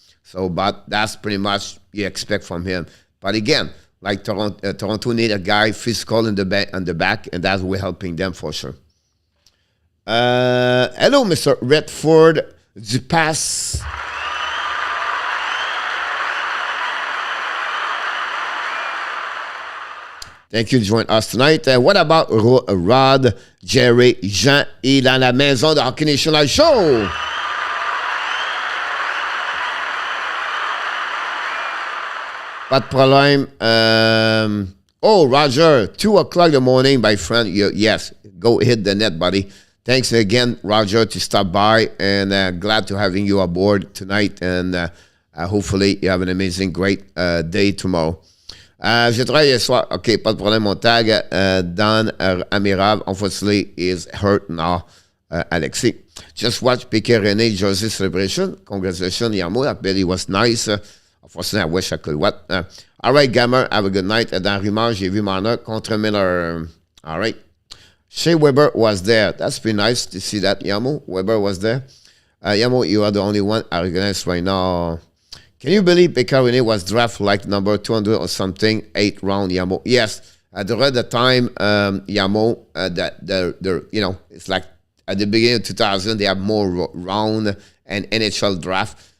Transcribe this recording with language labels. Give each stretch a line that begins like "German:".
English: So, but that's pretty much you expect from him. But again, like Toronto need a guy physical in the back, and that's we're helping them for sure. Hello, Mr. Redford Dupas. Thank you to join us tonight. What about
French: Rod, Jerry, Jean et dans la maison de Hockey Nation Live Show? Pas de problème.
English: Roger, 2 o'clock in the morning, my friend. Yes, go hit the net, buddy. Thanks again, Roger, to stop by, and glad to having you aboard tonight, and hopefully you have an amazing, great day tomorrow.
French: Je travaille ce soir. OK, pas de problème. Mon tag, Dan Amiral,
English: unfortunately, is hurt now,
French: Alexis.
English: Just watch Piquet René Jersey celebration. Congratulations, Yamo. I bet it was nice. Unfortunately, I wish I could. All right, Gamer, have a good night.
French: Dans Rumeur, j'ai vu Marner contre Miller.
English: All right. Shea Weber was there. That's pretty nice to see that, Yamo. Weber was there. Yamo, you are the only one I recognize right now. Can you believe Petr Mrazek was drafted like number 200 or something, 8th round, Yamo? Yes. At the time, Yamo, it's like at the beginning of 2000, they have more round and NHL draft.